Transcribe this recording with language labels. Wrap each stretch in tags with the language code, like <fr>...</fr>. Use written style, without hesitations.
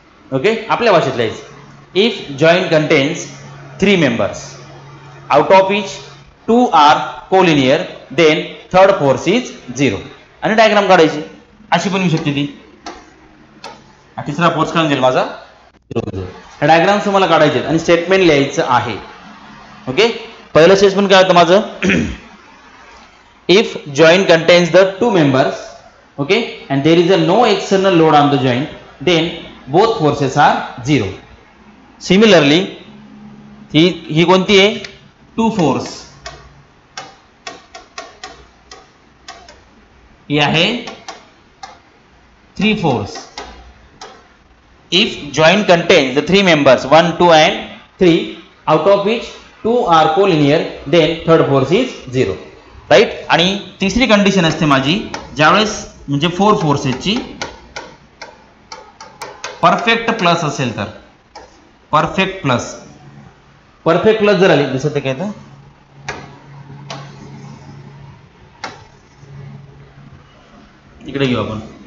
<en>okay,</en> <mr>आपल्या भाषेत लिहायचं,</mr> <en>If joint contains 3 members out of each 2 are collinear then third force is 0.</en> <mr>आणि diagram काढायची अशी पण येऊ शकते ती. तिसरा फोर्स काय होईल माझा 0. हे डायग्राम तुम्हाला काढायचे आणि स्टेटमेंट लिहायचं आहे.</mr> <en>okay,</en> <mr>पहिलं स्टेटमेंट काय होतं माझं,</mr> <en>If joint contains the 2 members okay and there is a no external load on the joint then both forces are 0.</en> <mr>Similarly ही कोणती आहे 2 फोर्स, ही आहे 3 force.</mr> <en>If joint contains the 3 members 1 2 and 3 out of which 2 are collinear then third force is 0. Right.</en> <mr>आणि तिसरी condition असते माझी, ज्यावेळेस म्हणजे 4 फोर्सेसची perfect plus असेल तर, परफेक्ट प्लस जर आली, जसं ते काय तर इकडे घेऊ आपण,</mr>